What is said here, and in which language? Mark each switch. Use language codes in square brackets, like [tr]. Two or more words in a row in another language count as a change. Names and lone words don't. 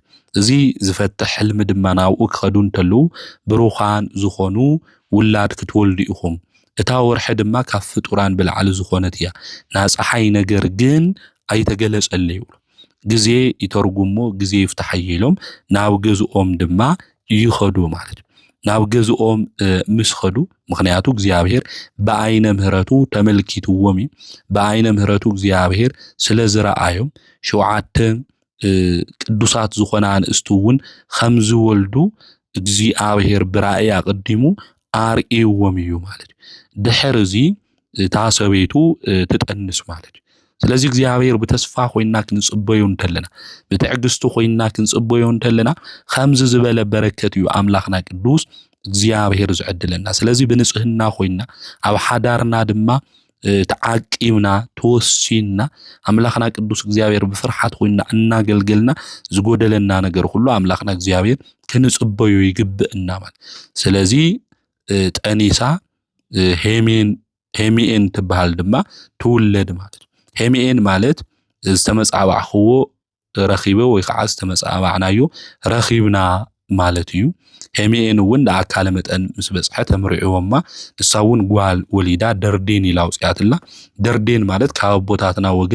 [ti] እዚ ዝፈትሕ ሕልም ድማ ናብኡ ክኸዱ እንተለው ብሩኻን ዝኾኑ ውላድ ክትወልዱ ኢኹም እታ ወርሒ ድማ ካብ ፍጡራን ብልዓል ዝኾነት እያ ናፀሓይ ነገር ግን ኣይተገለጸለ ይብሉ ግዜ ይተርጉሞ ግዜ ይፍታሐይሎም ናብ ገዝኦም ድማ ይኸዱ ማለት ናብ ገዝኦም ምስ ኸዱ ምክንያቱ እግዚአብሔር በአይነ ምህረቱ ተመልኪትዎም በአይነ ምህረቱ እግዚአብሔር ስለ ዝረአዮም ሸውዓተ ቅዱሳት ዝኾና አንስቱውን ከም ዝወልዱ እግዚአብሔር ብራእይ አቅድሙ አርኢዎም እዩ ማለት ድሕር እዚ ታሰበይቱ ትጠንስ ማለት ስለዚህ እግዚአብሔር በተስፋ ኮይና ክንጽበዩ እንተለና በትዕግስቱ ኮይና ክንጽበዩ እንተለና ከምዝ ዝበለ በረከት እዩ አምላኽና ቅዱስ እግዚአብሔር ዝዕድለና ስለዚህ በንጽህና ኮይና አብ ሓዳርና ድማ ተዓቂምና ተወሲና አምላኽና ቅዱስ እግዚአብሔር በፍርሃት ኮይና እናገልገልና ዝጎደለና ነገር ሁሉ አምላኽና እግዚአብሔር ክንጽበዩ ይግብእና ማለት ስለዚህ ጠኒሳ ሄሚኤን ትበሃል ድማ ትውለድ ማለት ሄሚኤን ማለት ዝተመጻባዕኽዎ ረኺበ ወይ ከዓ ዝተመጻባዕናዮ ረኺብና ማለት እዩ ሄሚኤን እውን ለአካለ መጠን ምስ በጽሐ ተምርዒዎማ ንሳውን ጓል ወሊዳ ደርዴን ይላውጽያትላ ደርዴን ማለት ካብ ቦታትና ወገን